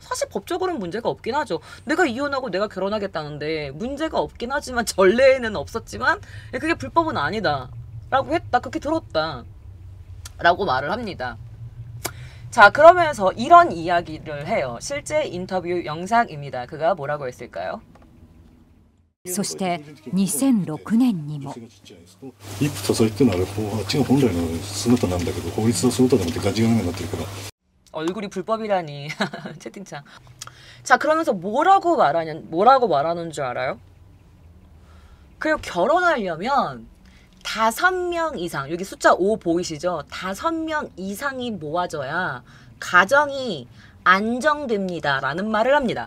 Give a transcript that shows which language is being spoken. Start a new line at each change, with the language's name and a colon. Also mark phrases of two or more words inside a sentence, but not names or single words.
Korean: 사실 법적으로는 문제가 없긴 하죠. 내가 이혼하고 내가 결혼하겠다는데 문제가 없긴 하지만 전례에는 없었지만 그게 불법은 아니다 라고 했다, 그렇게 들었다 라고 말을 합니다. 자, 그러면서 이런 이야기를 해요. 실제 인터뷰 영상입니다. 그가 뭐라고 했을까요?
Japanese: そして2006年にも一夫多妻ってのはあれあっちが本来の姿なんだけど法律の姿でもってガチガチになってるから
Korean: 얼굴이 불법이라니 채팅창. 자, 그러면서 뭐라고 말하는 줄 알아요? 그리고 결혼하려면 5명 이상, 여기 숫자 5 보이시죠? 5명 이상이 모아져야 가정이 안정됩니다 라는 말을 합니다.